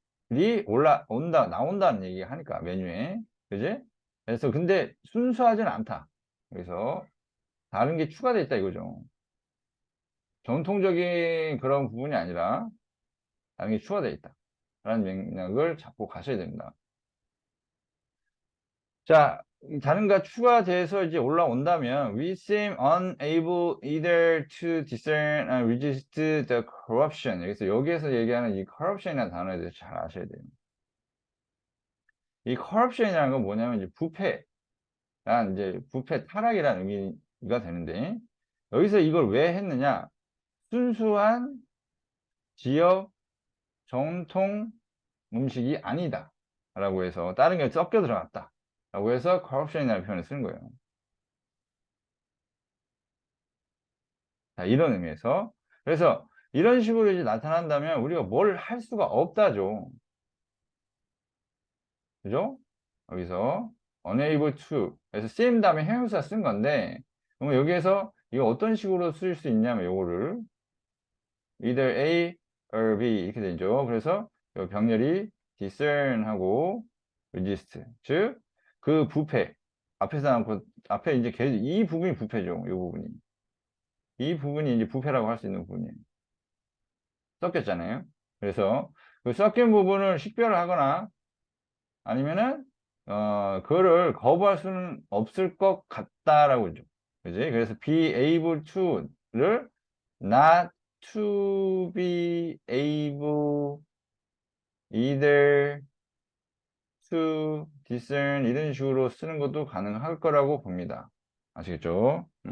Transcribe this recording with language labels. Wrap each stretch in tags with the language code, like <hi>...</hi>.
<ko>이것들이 나온다는 얘기 하니까, 메뉴에. 그지? 그래서 근데 순수하진 않다. 그래서 다른 게 추가되어 있다 이거죠. 전통적인 그런 부분이 아니라 다른 게 추가되어 있다. 라는 맥락을 잡고 가셔야 됩니다. 자, 다른가 추가돼서 이제 올라온다면</ko> <en>we seem unable either to discern and resist the corruption.</en> <ko>여기에서 얘기하는 이 corruption이라는 단어에 대해서 잘 아셔야 돼요. 이 corruption이라는 건 뭐냐면 이제 부패 타락이라는 의미가 되는데 여기서 이걸 왜 했느냐? 순수한 지역 정통 음식이 아니다. 라고 해서 다른 게 섞여 들어갔다. 라고 해서 corruption이라는 표현을 쓰는 거예요. 자, 이런 의미에서. 그래서 이런 식으로 이제 나타난다면 우리가 뭘 할 수가 없다죠. 그죠? 여기서</ko> <en>unable to.</en> <ko>그래서 seem 다음에 형용사 쓴 건데, 그러면 여기에서 이거 어떤 식으로 쓸 수 있냐면 요거를</ko> <en>either A or B</en> <ko>이렇게 되죠. 그래서 요 병렬이 discern하고 resist. 즉, 그 부패. 앞에서 나온 앞에 이제 이 부분이 부패죠. 이 부분이. 이 부분이 이제 부패라고 할 수 있는 부분이에요. 섞였잖아요. 그래서 그 섞인 부분을 식별을 하거나 아니면은 그거를 거부할 수는 없을 것 같다라고 그러죠. 그지? 그래서</ko> <en>be able to</en> <ko>를</ko> <en>not to be able either to discern</en> <ko>이런 식으로 쓰는 것도 가능할 거라고 봅니다. 아시겠죠?</ko>